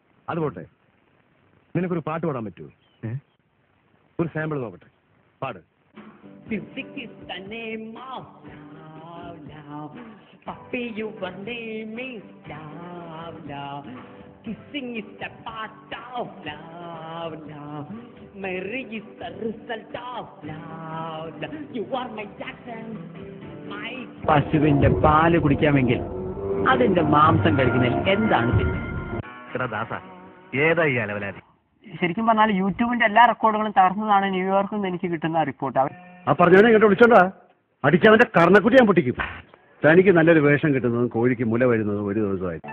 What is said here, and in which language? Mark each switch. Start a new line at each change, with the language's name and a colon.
Malayalam: അത് പോട്ടെ, നിനക്കൊരു പാട്ട് പാടാൻ പറ്റുമോ? ഒരു സാമ്പിൾ നോക്കട്ടെ, പാട്.
English: Music is the name of love, love. Puppy, your name is love, love. Kissing is the part of love, love. Marriage is the result of love, love. You are my Jackson, my.
Malayalam: പശുവിന്റെ പാല് കുടിക്കാമെങ്കിൽ അതിന്റെ മാംസം കഴിക്കുന്നതിൽ എന്താണ് തെറ്റ്? ഏതായി അലവലാതി? ശരിക്കും പറഞ്ഞാൽ യൂട്യൂബിന്റെ എല്ലാ റെക്കോർഡുകളും തകർന്നതാണ് ന്യൂയോർക്കിൽ നിന്ന് എനിക്ക് കിട്ടുന്ന റിപ്പോർട്ട്. ആ പറഞ്ഞവനെ ഇങ്ങോട്ട് വിളിച്ചോണ്ടാ അടിച്ചവന്റെ കർണക്കുട്ടി ഞാൻ പൊട്ടിക്കും. തനിക്ക് നല്ലൊരു വേഷം കിട്ടുന്നതും കോഴിക്ക് മുല വരുന്നതും ഒരു ദിവസമായി.